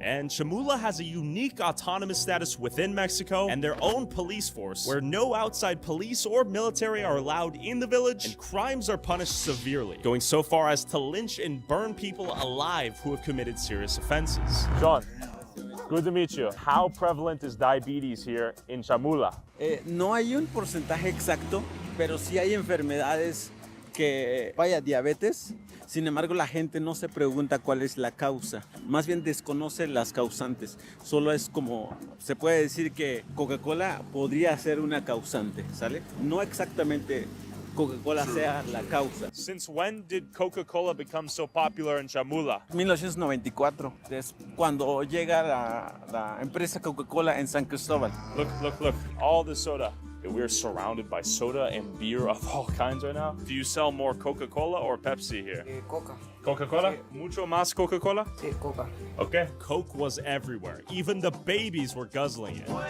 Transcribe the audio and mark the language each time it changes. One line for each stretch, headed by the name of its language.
English: And Chamula has a unique autonomous status within Mexico and their own police force, where no outside police or military are allowed in the village, and crimes are punished severely, going so far as to lynch and burn people alive who have committed serious offenses. John, Good to meet you. How prevalent is diabetes here in Chamula?
Spanish: No hay un porcentaje exacto, pero sí hay enfermedades que, vaya, diabetes. Sin embargo, la gente no se pregunta cuál es la causa. Más bien desconoce las causantes. Solo es como, se puede decir que Coca-Cola podría ser una causante, ¿sale? No exactamente Coca-Cola sea la causa.
English: Since when did Coca-Cola become so popular in Chamula?
Spanish: 1994, es cuando llega la empresa Coca-Cola en San Cristóbal.
English: Look. All the soda. We're surrounded by soda and beer of all kinds right now. Do you sell more Coca-Cola or Pepsi here?
Spanish: Coca. Coca-Cola? Mucho más Coca-Cola? Sí, Coca.
English: Okay. Coke was everywhere. Even the babies were guzzling it.